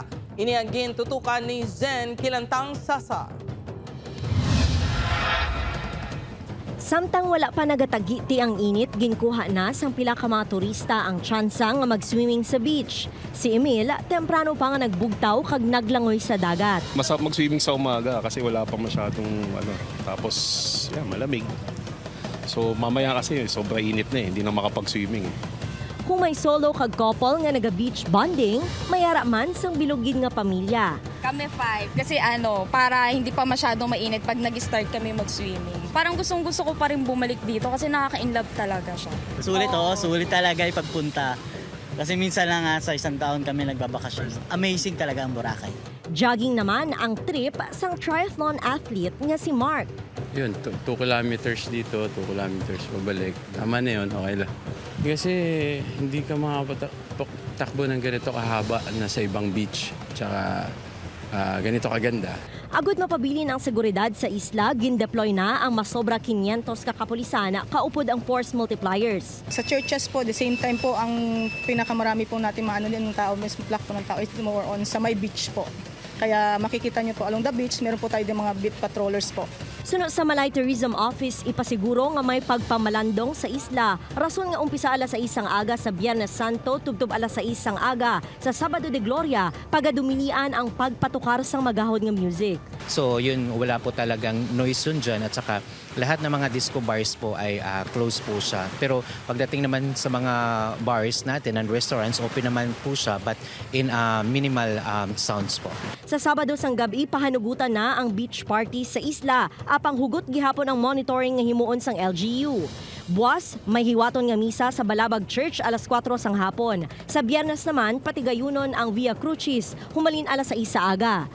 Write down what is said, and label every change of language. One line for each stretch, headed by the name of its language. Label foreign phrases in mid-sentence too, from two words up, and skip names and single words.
Hiligaynon: Ini ang gintutukan ni Zen Kilantang Sasa. Samtang wala pa nagatagiti ang init, ginkuha na sang pila ka mga turista ang tsansa nga mag-swimming sa beach. Si Emil, temprano pa nga nagbugtaw kag naglangoy sa dagat.
Filipino: Masarap mag-swimming sa umaga kasi wala pa masyadong tapos malamig. So mamaya kasi sobrang init na hindi na makapag-swimming.
Hiligaynon: Kung may solo kag couple nga naga-beach bonding, mayara man sang bilugid nga pamilya.
Filipino: Kami 5 kasi para hindi pa masyadong mainit pag nag-start kami mag-swimming. Parang gustong-gusto ko pa rin bumalik dito kasi nakaka-inlove talaga siya. Sulit talaga yung pagpunta. Kasi minsan lang sa isang taon kami nagbabakasyon. Amazing talaga ang Boracay.
Hiligaynon: Jogging naman ang trip sang triathlon athlete nga si Mark.
Filipino: Yun, 2 kilometers dito, 2 kilometers pabalik. Tama na yun, okay lang. Kasi hindi ka makapatakbo ng ganito kahaba na sa ibang beach. Tsaka ganito kaganda.
Hiligaynon: Agud mapabilin ang seguridad sa isla, gindeploy na ang masobra 500 ka kapulisan, kaupod ang
English: force multipliers.
Filipino: Sa churches po,
English: the same time
Filipino: po, ang pinakamarami po natin maano din ng tao, mas flock po ng tao is
English: more on
Filipino: sa may beach po. Kaya makikita nyo po along the beach, meron po tayo din mga
English: beach patrollers
Filipino: po.
Hiligaynon: Suno sa Malay Tourism Office, ipasiguro nga may pagpamalandong sa isla. Rason nga umpisa alas 6 ang aga sa Biyernes Santo, tubtob alas 6 ang aga sa Sabado de Gloria, pagadumilian ang pagpatukar sang magahod nga music.
Filipino: So yun, wala po talagang noise yun dyan at saka lahat ng mga
English: disco bars
Filipino: po ay close po siya. Pero pagdating naman sa mga bars natin
English: and restaurants,
Filipino: open naman po siya
English: but in minimal sounds
Filipino: po.
Hiligaynon: Sa Sabado sang gabi, pahanugutan na ang beach party sa isla. Apang hugot gihapon ang monitoring nga himuon sang LGU. Buwas, may hiwaton nga misa sa Balabag Church alas 4 sang hapon. Sa Biyernes naman, patigayunon ang Via Crucis, humalin alas 6 sa aga.